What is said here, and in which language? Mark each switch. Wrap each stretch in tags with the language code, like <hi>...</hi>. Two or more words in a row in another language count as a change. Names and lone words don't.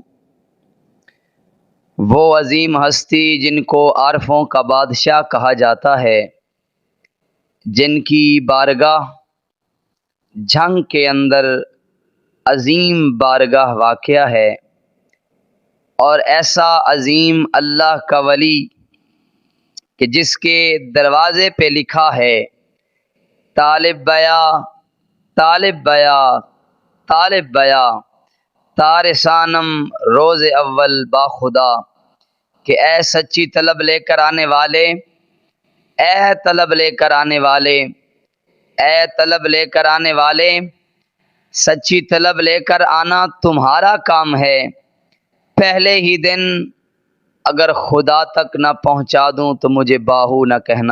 <ur>وہ عظیم ہستی جن کو عارفوں کا بادشاہ کہا جاتا ہے، جن کی بارگاہ جھنگ کے اندر عظیم بارگاہ واقع ہے، اور ایسا عظیم اللہ کا ولی کہ جس کے دروازے پہ لکھا ہے</ur> <fa>طالب بیا طالب بیا طالب بیا تار ثانم روز اول با خدا،</fa> <ur>کہ اے سچی طلب لے کر آنے والے، اے طلب لے کر آنے والے، اے طلب لے کر آنے والے، سچی طلب لے کر آنا تمہارا کام ہے۔ پہلے ہی دن اگر خدا تک نہ پہنچا دوں تو مجھے باہو نہ کہنا۔</ur>